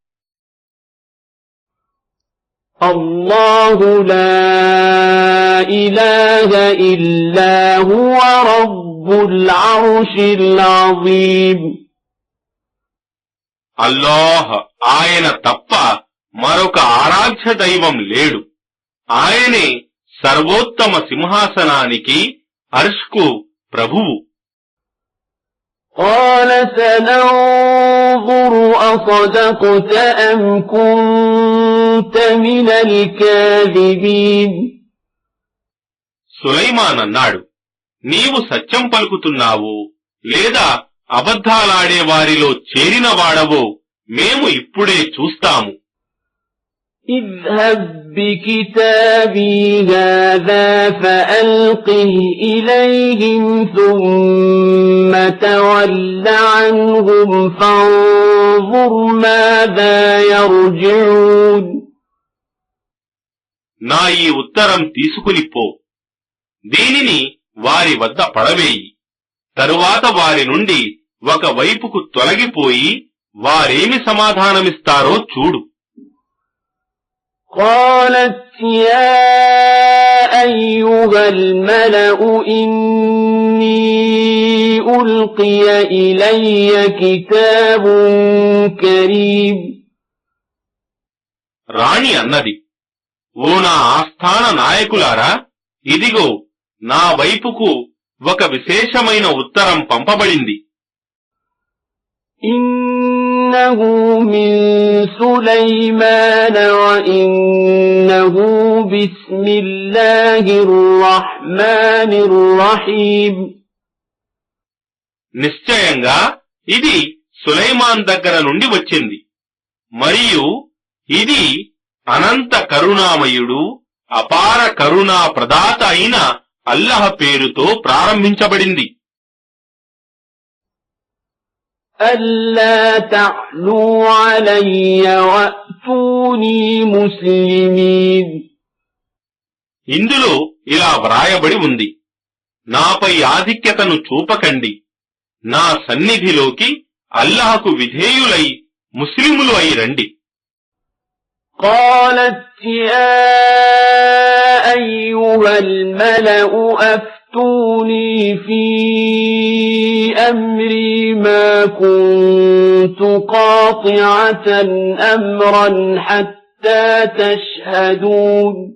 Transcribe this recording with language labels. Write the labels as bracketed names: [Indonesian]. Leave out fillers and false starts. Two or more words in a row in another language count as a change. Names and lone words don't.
[Arabic] الله لا إله إلا هو رب العرش العظيم. [Telugu] అల్లాహ్ ఆయన తప్ప మరొక ఆరాధ్య దైవం లేడు. ఆయనే సర్వోత్తమ సింహాసనానికి అర్ష్కు ప్రభువు. [Arabic] قال سننظر أصدقت أم كنت من الكاذبين. [Telugu] సులైమాన్ అన్నాడు, నీవు సత్యం పలుకుతున్నావో లేదా అబద్ధాలాడే వారిలో చేరిన వాడవో మేము ఇప్పుడే చూస్తాము. [Arabic] اذهب بكتابي هذا فألقه إليهم ثم تول عنهم فانظر ماذا يرجعون. [Telugu] నా ఈ ఉత్తరం తీసుకుని పో, దీనిని వారి వద్ద పడవేయి, తరువాత వారి నుండి ఒక వైపుకు తొలగిపోయి వారేమి సమాధానమిస్తారో చూడు. [Arabic] قالت يا أيها الملأ إني ألقي إلي كتاب كريم. [Telugu] రాణి అన్నది, ఓ నా ఆస్థాన నాయకులారా, ఇదిగో నా వైపుకు ఒక విశేషమైన ఉత్తరం పంపబడింది. [Arabic] إنه من سليمان وإنه بسم الله الرحمن الرحيم. [Telugu] నిశ్చయంగా ఇది సులైమాన్ దగ్గర నుండి వచ్చింది మరియు ఇది అనంత కరుణామయుడు అపార కరుణా ప్రదాత అయిన అల్లాహ్ పేరుతో ప్రారంభించబడింది. [Arabic] ألا تعلوا علي وأتوني مسلمين. [Telugu] ఇందులో ఇలా వ్రాయబడి ఉంది, నాపై ఆధిక్యతను చూపకండి, నా సన్నిధిలోకి అల్లాహకు విధేయులై ముస్లిములు అయి రండి. [Arabic] قالت يا أيها الملأ أفتوني في أمري ما كنت قاطعة أمرا حتى تشهدون.